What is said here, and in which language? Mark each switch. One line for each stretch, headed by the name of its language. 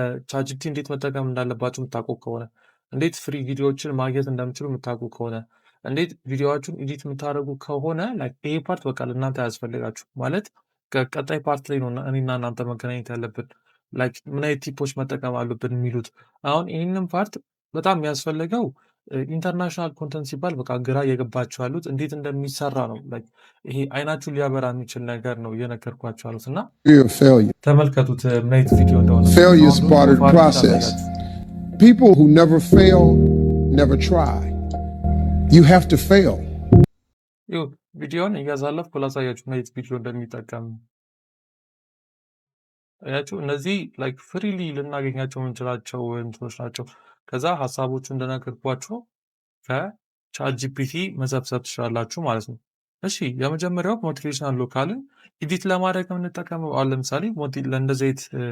Amharic: ቻትጂፒቲ እንዴት መጠቀም እንዳለባችሁ የምታውቁ ከሆነ፣ እንዴት ፍሪ ቪዲዮዎችን ማግኘት እንደምችሉ የምታውቁ ከሆነ፣ እንዴት ቪዲዮዎችን ኤዲት የምታደርጉ ከሆነ ይሄ ፓርት በቃ ለእናንተ አያስፈልጋችሁ። ማለት ቀጣይ ፓርት ላይ ነው እኔና እናንተ መገናኘት ያለብን። ምን አይነት ቲፖች መጠቀም አሉብን የሚሉት። አሁን ይህንን ፓርት በጣም የሚያስፈልገው ኢንተርናሽናል ኮንተንት ሲባል በቃ ግራ እየገባችሁ ያሉት እንዴት እንደሚሰራ ነው። ይሄ አይናችሁን ሊያበራ የሚችል ነገር ነው እየነገርኳችሁ ያሉት እና ተመልከቱት ምን አይነት ቪዲዮ እንደሆነ።
English: Failure is part of the process. People who never fail never try. You have to fail.
Amharic: ቪዲዮን እያሳለፍኩ ላሳያችሁ ምን አይነት ቪዲዮ እንደሚጠቀም ያችሁ። እነዚህ ፍሪሊ ልናገኛቸው የምንችላቸው እንትኖች ናቸው። ከዛ ሀሳቦቹ እንደነገርኳችሁ ከቻት ጂፒቲ መሰብሰብ ትችላላችሁ ማለት ነው። እሺ የመጀመሪያው ሞቲቬሽናል ሎካልን ኤዲት ለማድረግ የምንጠቀመው አሁን ለምሳሌ ለእንደዚህ አይነት